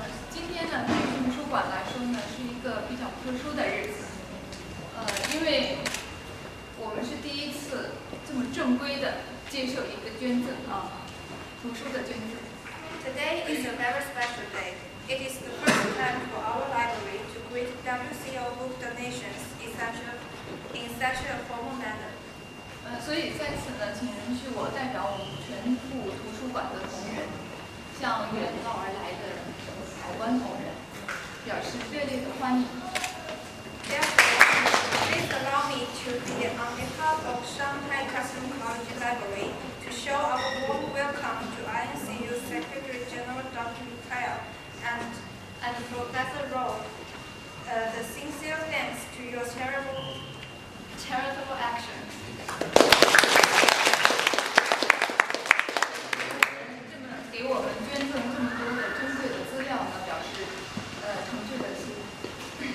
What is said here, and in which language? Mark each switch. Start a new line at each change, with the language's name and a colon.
Chinese: 今天呢，对于图书馆来说呢，是一个比较特殊的日子。因为我们是第一次这么正规的接受一个捐赠图书的捐赠。
English: Today is a very special day. It is the first time for our library to greet WCO book donations in such a formal manner.
Chinese: 所以在此呢，请允许我代表我们全部图书馆的同仁，向远道而来的海关同仁表示热烈的欢迎。
English: Therefore, please allow me to be on behalf of Shanghai Customs College Library to show our warm welcome to INCU Secretary General Dr. Mikhail and Professor Rowe. The sincere thanks to your charitable action.
Chinese: 给我们捐赠这么多的珍贵的资料呢，表示诚挚的谢意。